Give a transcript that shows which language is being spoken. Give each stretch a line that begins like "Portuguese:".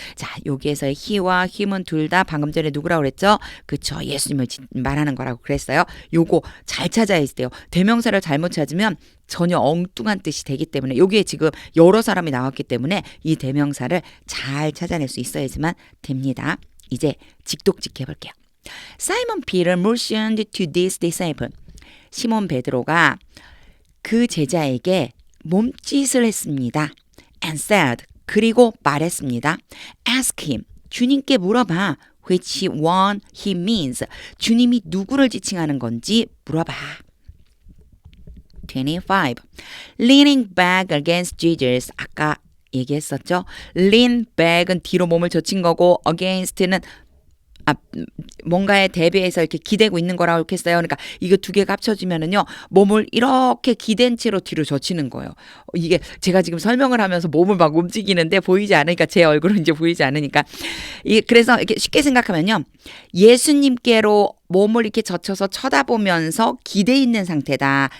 Korean: 자, 여기에서의 he와 him은 둘 다 방금 전에 누구라고 그랬죠? 그쵸. 예수님을 말하는 거라고 그랬어요. 요거 잘 찾아야 돼요. 대명사를 잘못 찾으면 전혀 엉뚱한 뜻이 되기 때문에 여기에 지금 여러 사람이 나왔기 때문에 이 대명사를 잘 찾아낼 수 있어야지만 됩니다. 이제 직독직 해볼게요.
English: Simon Peter motioned to this disciple.
Korean: 시몬 베드로가 그 제자에게 몸짓을 했습니다.
English: And said,
Korean: 그리고 말했습니다.
English: Ask him,
Korean: 주님께 물어봐.
English: Which one he means,
Korean: 주님이 누구를 지칭하는 건지 물어봐. 25.
English: Leaning back against Jesus,
Korean: 아까 얘기했었죠. Lean back은 뒤로 몸을 젖힌 거고 against는 뭔가에 대비해서 이렇게 기대고 있는 거라고 이렇게 써요. 그러니까 이거 두 개가 합쳐지면은요, 몸을 이렇게 기댄 채로 뒤로 젖히는 거예요. 이게 제가 지금 설명을 하면서 몸을 막 움직이는데 보이지 않으니까 제 얼굴은 이제 보이지 않으니까 그래서 이렇게 쉽게 생각하면요, 예수님께로 몸을 이렇게 젖혀서 쳐다보면서 기대 있는 상태다.